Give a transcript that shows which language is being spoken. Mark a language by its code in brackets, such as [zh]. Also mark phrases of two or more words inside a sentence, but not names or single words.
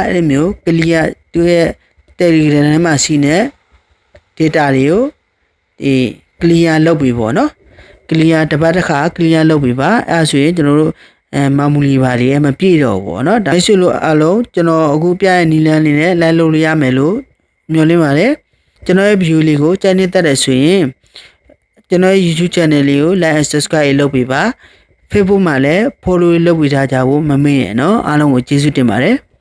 [my] အဲ့လိုမျိုး clear သူရဲ့ Telegram ထဲမှာရှိနေ data တွေကိုဒီ clear လုပ်ပြီပေါ့နော် clear တစ်ပတ်တစ်ခါ clear လုပ်ပြီပါအဲ့ဆိုရင်ကျွန်တော်တို့memory ပါတွေမပြည့်တော့ဘူးပေါ့နော်ဒါဆိုလို့အလုံးကျွန်တော်အခုပြရဲ့နီလန်းလေးနဲ့လိုက်လုပ်လို့ရမယ်လို့မျှော်လင့်ပါတယ်ကျွန်တော်ရဲ့ view လေးကိုကြိုက်နေတတ်တယ်ဆိုရင်ကျွန်တော်ရဲ့ YouTube channel လေးကို [en] like and subscribe [my] လုပ်ပေးပါ Facebook မှာလည်း follow လုပ်ပေးထားကြဖို့မမေ့နဲ့เนาะအားလုံးကိုကျေးဇူးတင်ပါတယ်